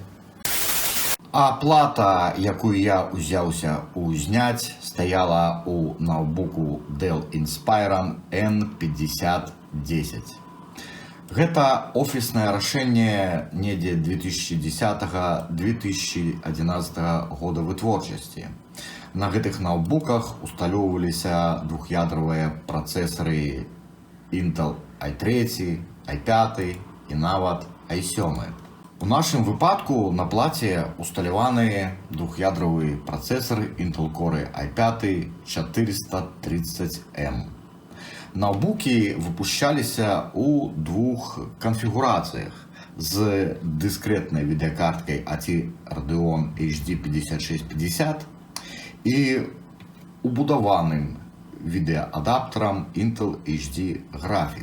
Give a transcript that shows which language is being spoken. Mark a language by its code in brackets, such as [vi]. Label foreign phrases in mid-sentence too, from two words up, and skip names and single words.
[be] А плата, якую я узяўся узняць, стаяла у ноутбуку Dell Inspiron N5010. Гэта офіснае рашэнне недзе 2010-2011 года вытворчасці. На гэтых ноутбуках усталёўваліся двух'ядравыя працэсары Intel i3, i5 і нават i7. У нашым выпадку на плаце усталяваны двух'ядравы працэсар Intel Core i5 430M. Ноутбукі выпушчаліся ў двух канфігурацыях з дыскрэтнай відэакарткай AT Radeon HD 5650 і убудаваным відэаадаптарам Intel HD Graphic.